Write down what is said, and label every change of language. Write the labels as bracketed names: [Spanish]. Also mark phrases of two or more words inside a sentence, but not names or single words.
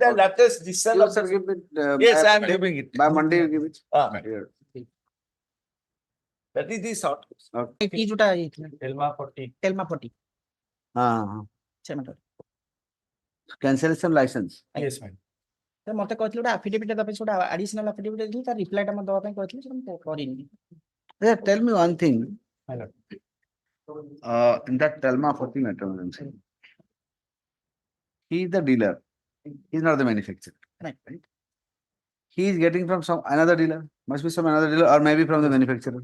[English] The latest decision You of sir the. give it. Yes, by I am Monday- giving it. By Monday you give it. Here. That is the short. Okay. Telma 40. Cancellation license. Yes, ma'am. [Odia] ତ ମତେ କହିଥିଲେ ଗୋଟେ ଆଫିଡେଭିଟ ଦେବା ପାଇଁ ଗୋଟେ [English] additional affidavit [Odia] ଦେଇଥିଲି ତା ରିପ୍ଲାଇଟା ମତେ ଦେବା ପାଇଁ କହିଥିଲେ ସେଟା ମୁଁ କରିନି [English] Yeah, tell me one thing. My lord. In that Telma 14 matter, he is the dealer. He is not the manufacturer. right He is getting from some another dealer. Must be some another dealer or maybe from the manufacturer.